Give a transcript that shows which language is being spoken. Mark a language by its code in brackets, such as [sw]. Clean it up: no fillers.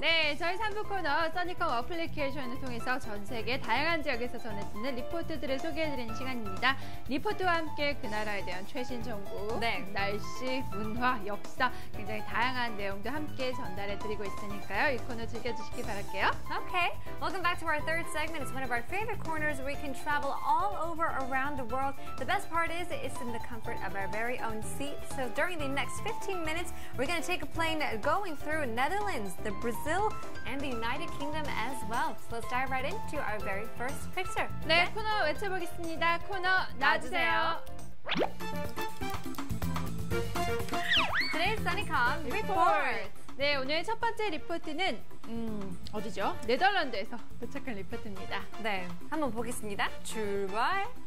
[ko] 네, 저희 3부 코너 써니컴 어플리케이션을 통해서 전 세계 다양한 지역에서 전해지는 리포트들을 소개해드리는 시간입니다. 리포트와 함께 그 나라에 대한 최신 정보, 네. 날씨, 문화, 역사 굉장히 다양한 내용도 함께 전달해드리고 있으니까요. 이 코너 즐겨주시기 바랄게요. [en] Okay, welcome back to our third segment. It's one of our favorite corners where we can travel all over around the world. The best part is it's in the comfort of our very own seat. So during the next 15 minutes, we're going to take a plane going through Netherlands, the Brazil, and the United Kingdom as well. So let's dive right into our very first picture. [ko] 네, 코너 외쳐보겠습니다. 코너 놔주세요. [en] Today's Sunnycom Report. [ko] 네, 오늘 첫 번째 리포트는 어디죠? 네덜란드에서 도착한 리포트입니다. 네, 한번 보겠습니다. 출발.